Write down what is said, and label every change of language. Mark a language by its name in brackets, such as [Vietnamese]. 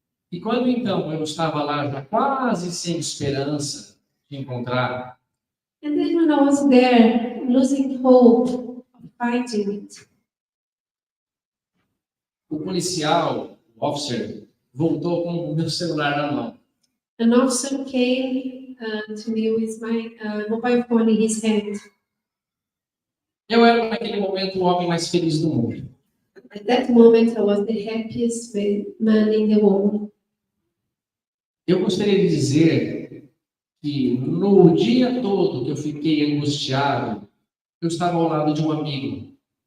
[Portuguese] E quando, então, eu estava lá já quase sem esperança de encontrar, [English] And then when I was there, losing hope of finding it, [Portuguese] o policial, o officer, voltou com o meu celular na mão. [English] an officer came to me with my mobile phone in his hand. [Portuguese] Eu era, naquele momento, o homem mais feliz do mundo. [English] At that moment, I was the happiest man in the world. [Portuguese] Eu gostaria de dizer que no dia todo que eu fiquei angustiado, eu estava ao lado de um amigo.